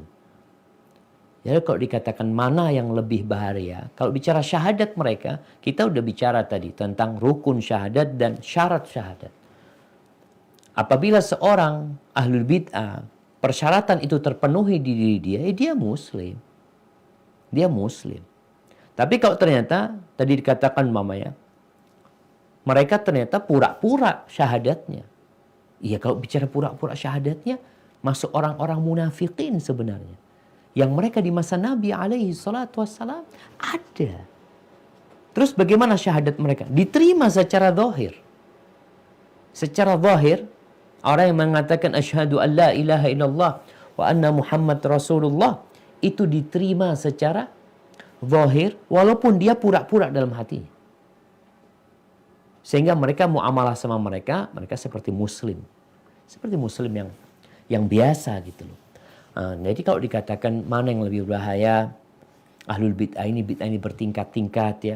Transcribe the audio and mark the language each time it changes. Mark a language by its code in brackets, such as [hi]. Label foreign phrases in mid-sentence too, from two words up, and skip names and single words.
[id] Jadi kalau dikatakan mana yang lebih bahaya, kalau bicara syahadat mereka, kita udah bicara tadi tentang rukun syahadat dan syarat syahadat. Apabila seorang ahlul bid'ah, persyaratan itu terpenuhi di diri dia, dia muslim. Dia muslim. Tapi kalau ternyata, tadi dikatakan mamanya, mereka ternyata pura-pura syahadatnya. Iya, kalau bicara pura-pura syahadatnya, masuk orang-orang munafikin sebenarnya. Yang mereka di masa Nabi alaihi salatu wassalam ada. Terus bagaimana syahadat mereka? Diterima secara zahir. Secara zahir, orang yang mengatakan [ar] asyhadu an la ilaha illallah wa anna Muhammad Rasulullah, [id] itu diterima secara zahir walaupun dia pura-pura dalam hatinya. Sehingga mereka muamalah sama mereka seperti muslim. Seperti muslim yang biasa gitu loh. Jadi kalau dikatakan mana yang lebih berbahaya, ahlul bid'ah ini bertingkat-tingkat ya.